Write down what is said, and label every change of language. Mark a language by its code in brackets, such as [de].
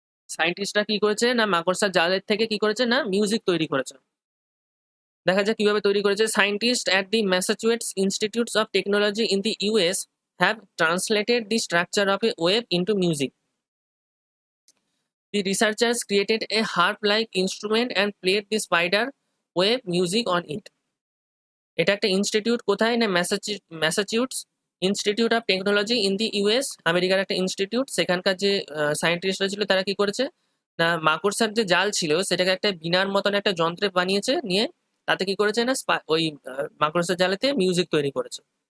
[bn] সায়েন্টিস্টরা কি করেছে না মাকড়সার জালের থেকে কি করেছে না মিউজিক তৈরি করেছে। দেখা যাক কিভাবে তৈরি করেছে। [en] Scientist at the Massachusetts Institutes of Technology in the US have translated the structure of a wave into music. The researchers created a harp-like instrument and played the spider wave music on it. [bn] এটা একটা institute কোথায় না Massachusetts institute of technology in the US, আমেরিকার একটা institute. সেখানকার যে সায়েন্টিস্টরা ছিল তারা কি করেছে না মাকড়সার যে জাল ছিল সেটাকে একটা বিনার মতন একটা যন্ত্রে বানিয়েছে, নিয়ে তাতে কি করেছে না ওই মাকড়সার জালেতে মিউজিক তৈরি করেছে।